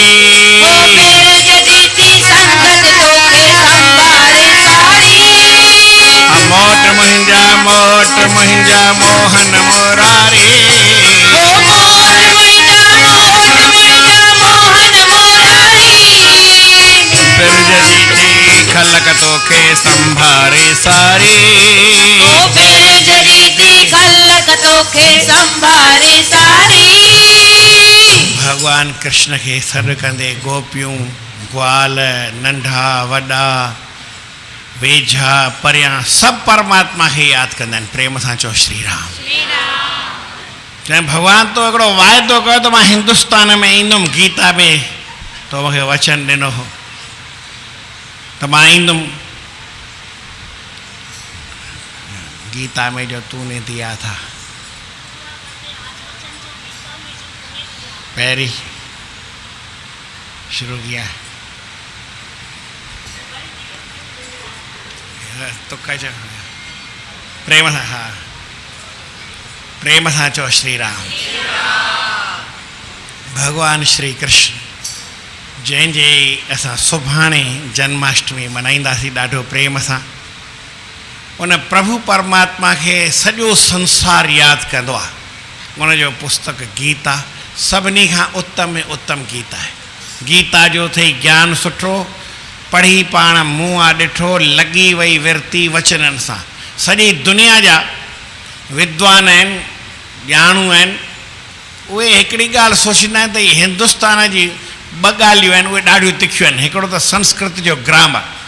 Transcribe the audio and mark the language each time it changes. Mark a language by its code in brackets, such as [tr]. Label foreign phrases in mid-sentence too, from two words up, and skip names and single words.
[sd] मोट मुंहिंजा मोहन मुरारी बिरज जी थी खलक तोखे संभारे सारी भगवान कृष्ण खे सॾु कंदे गोपियूं ग्वाल नंढा वॾा वेझा परियां सभु परमात्मा खे यादि कंदा आहिनि प्रेम सां चओ श्री राम चईं भॻवान तो हिकिड़ो वाइदो कयो त मां हिंदुस्तान में ईंदुमि गीता में तो मूंखे वचन ॾिनो हो त मां ईंदुमि [hi] गीता में जो तूने दिया था पैरी शुरू किया तो कैसे [sd] प्रेम सां हाँ प्रेम सां चओ श्री राम भगवान श्री कृष्ण जंहिंजे असां सुभाणे जन्माष्टमी मल्हाईंदासीं ॾाढो प्रेम सां उन प्रभु परमात्मा खे सॼो संसार यादि कंदो आहे उनजो पुस्तक गीता सभिनी खां उत्तम में उत्तम गीता आहे गीता जो अथई ज्ञान सुठो पढ़ी पाण मूं आहे ॾिठो लॻी वई विरती वचननि सां सॼी दुनिया जा विद्वान आहिनि ॼाणू आहिनि उहे हिकिड़ी ॻाल्हि सोचींदा आहिनि त हीअ हिंदुस्तान जी ॿ ॻाल्हियूं आहिनि उहे ॾाढियूं तिखियूं आहिनि हिकिड़ो त संस्कृत जो ग्रामर